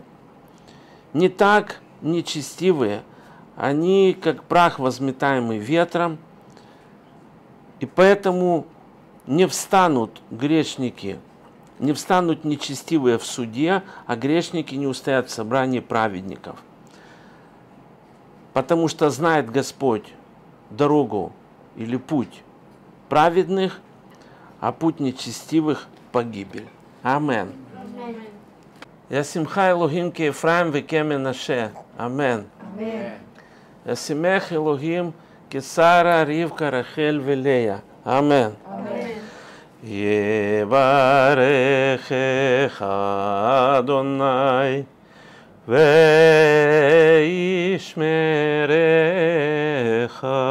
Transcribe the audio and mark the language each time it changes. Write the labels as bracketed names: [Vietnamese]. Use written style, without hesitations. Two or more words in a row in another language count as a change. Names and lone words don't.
[Russian] Не так нечестивые, они как прах, возметаемый ветром, и поэтому не встанут грешники, не встанут нечестивые в суде, а грешники не устоят в собрании праведников. Потому что знает Господь дорогу или путь праведных, а путь нечестивых – погибель. Амен. [Hebrew] ישמחה אלוהים כאפרים וכמנשה. אמן. ישמח אלוהים כשרה, רבקה, רחל ולאה. אמן. יברכך אדוני וישמרך,